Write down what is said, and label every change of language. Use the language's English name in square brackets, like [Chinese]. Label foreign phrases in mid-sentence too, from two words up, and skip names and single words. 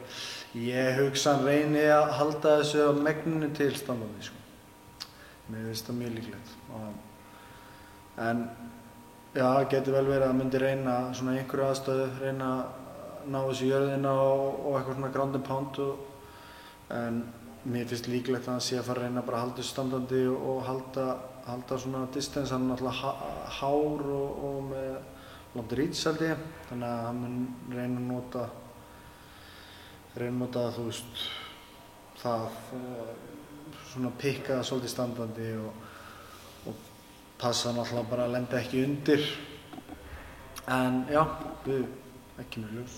[Icelandic] Ég hugsa hann reyni að halda þessu á megninu til standandi sko. Mér finnst það mjög líklegt. En já, það getur vel verið að hann myndi reyna svona einhverju aðstöðu, reyna að ná þessu í jörðina og eitthvað svona [English] ground and pound [Icelandic] en mér finnst líklegt að hann sé að fara að reyna bara að halda þessu standandi og halda svona distance, hann er náttúrulega hár og með langt reach held ég, þannig að hann mun reyna að nota þú veist, það svona pikka svolítið standandi og passa náttúrulega bara að lenda ekki undir en já, við ekki mjög ljós.